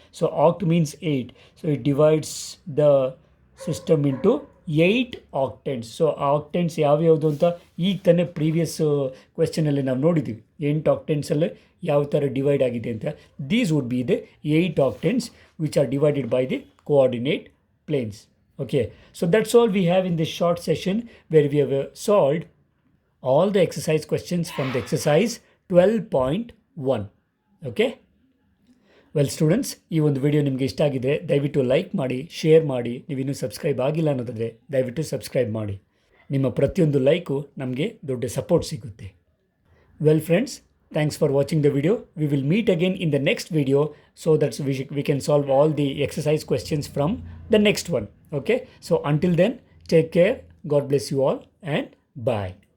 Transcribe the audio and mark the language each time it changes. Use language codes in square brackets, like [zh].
[en] So oct means 8. So it divides the system into 8 octants. [kn] So ಆಕ್ಟೆಂಟ್ಸ್ ಯಾವ್ಯಾವುದು ಅಂತ ಈಗ ತಾನೇ ಪ್ರೀವಿಯಸ್ ಕ್ವೆಶ್ಚನಲ್ಲಿ ನಾವು ನೋಡಿದ್ದೀವಿ. 8 ಆಕ್ಟೆಂಟ್ಸಲ್ಲಿ ಯಾವ ಥರ ಡಿವೈಡ್ ಆಗಿದೆ ಅಂತ. [en] These would be the 8 octants which are divided by the coordinate planes. Okay, so that's all we have in this short session where we have solved all the exercise questions from the exercise 12.1. [kn] Okay, well students, ಈ ಒಂದು video ನಿಮಗೆ ಇಷ್ಟ ಆಗಿದ್ದರೆ ದಯವಿಟ್ಟು like ಮಾಡಿ, share ಮಾಡಿ. ನೀವಿನ್ನೂ subscribe ಆಗಿಲ್ಲ ಅನ್ನೋದಾದರೆ ದಯವಿಟ್ಟು ಸಬ್ಸ್ಕ್ರೈಬ್ ಮಾಡಿ. ನಿಮ್ಮ ಪ್ರತಿಯೊಂದು ಲೈಕು ನಮಗೆ ದೊಡ್ಡ ಸಪೋರ್ಟ್ ಸಿಗುತ್ತೆ. [en] Well friends, thanks for watching the video. We will meet again in the next video so that we can solve all the exercise questions from the next one. Okay, so until then, take care. God bless you all and bye.